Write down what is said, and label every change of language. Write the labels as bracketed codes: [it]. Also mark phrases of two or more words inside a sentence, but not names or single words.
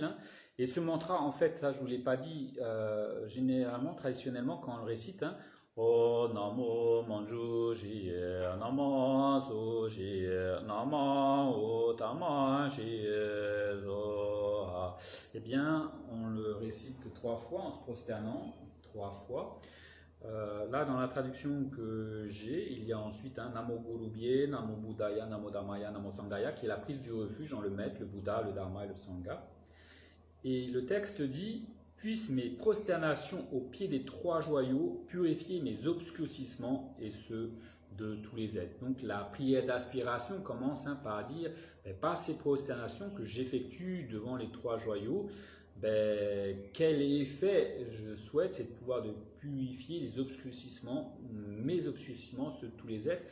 [fr] Hein. Et ce mantra, en fait, ça je ne vous l'ai pas dit, généralement, traditionnellement, quand on le récite, hein, [sa] O Namo Manjushri Namo Sushi Namo Utamashi Zoha. [fr] Eh bien, on le récite 3 fois en se prosternant 3 fois. Là, dans la traduction que j'ai, il y a ensuite un [sa] Namo Guru Bhye, Namo Buddhaya, Namo Dhammaya, Namo Sanghaya, [fr] qui est la prise du refuge dans le maître, le Bouddha, le Dharma et le Sangha. Et le texte dit: puissent mes prosternations au pied des 3 joyaux purifier mes obscurcissements et ceux de tous les êtres. Donc la prière d'aspiration commence par dire, par ces prosternations que j'effectue devant les 3 joyaux, quel effet je souhaite, c'est de pouvoir de purifier les obscurcissements, mes obscurcissements, ceux de tous les êtres.